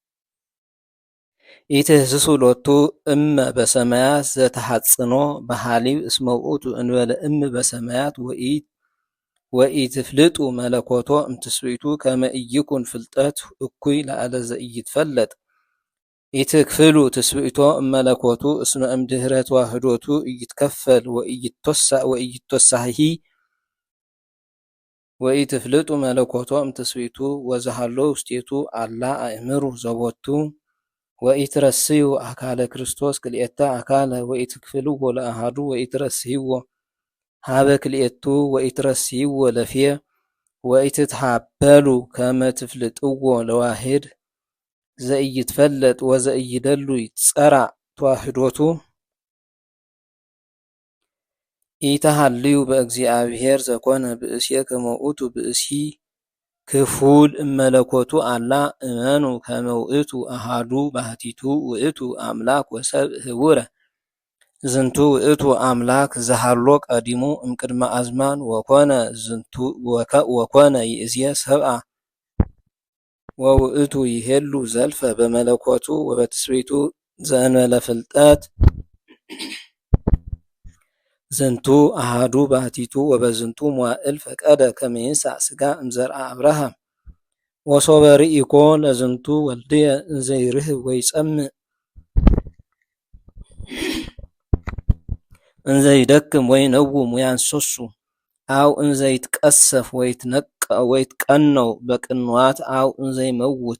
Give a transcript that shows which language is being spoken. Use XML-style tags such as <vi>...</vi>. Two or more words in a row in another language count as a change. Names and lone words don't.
<gez>ኢትህስሱ ሎቱ እመ በሰማያት ዘተሐጽኖ በሃሊብ እስመ ውእቱ እንበለ እም በሰማያት ወኢትፍልጡ መለኮቶ እምትስብእቱ ከመ ኢይኩን ፍልጠት እኩይ ላዕለ ዘኢይትፈለጥ ኢትክፍሉ ትስብእቶ እመለኮቱ እስመ እምድኅረ ተዋሕዶቱ ኢይትከፈል ወኢይትወሳሂ ወኢትፍልጡ መለኮቶ እምትስብእቱ ወዘሃሎ ውስቴቱ አላ አእምሩ ዘቦቱ ወኢትረስዩ አካለ ክርስቶስ ክልኤተ አካለ ወኢትክፍልዎ ለአሃዱ ወኢትረስይዎ ሀበ ክልኤቱ ወኢትረስይዎ ለፍየ ወኢትትሃበሉ ከመ ትፍልጥዎ ለዋሕድ ዘኢይትፈለጥ ወዘኢይደሉ ይትጸራዕ ተዋሕዶቱ ኢተሃልዩ በእግዚአብሔር ዘኮነ ብእስየ ከመ ውእቱ ብእሲ ክፉል እመለኮቱ አላ እመኑ ከመ ውእቱ አሃዱ ባሕቲቱ ውእቱ አምላክ ወሰብእ ህቡረ ዝንቱ ውእቱ አምላክ ዘሃሎ ቀዲሙ እምቅድመ አዝማን ወኮነ ይእዝየ ሰብአ ወውእቱ ይሄሉ ዘልፈ በመለኮቱ ወበትስብእቱ ዘእንበለ ፍልጠት ዝንቱ አሃዱ ባሕቲቱ ወበዝንቱ መዋዕል ፈቀደ ከመ ይንሣእ ሥጋ እምዘርአ አብርሃም ወሶበ ርኢኮ ለዝንቱ ወልድየ እንዘ ይርህብ ወይጸምዕ እንዘ ይደክም ወይነውም ወያንሰሱ አው እንዘ ይትቀሰፍ ወይትቀነው በቅንዋት አው እንዘ ይመውት</gez>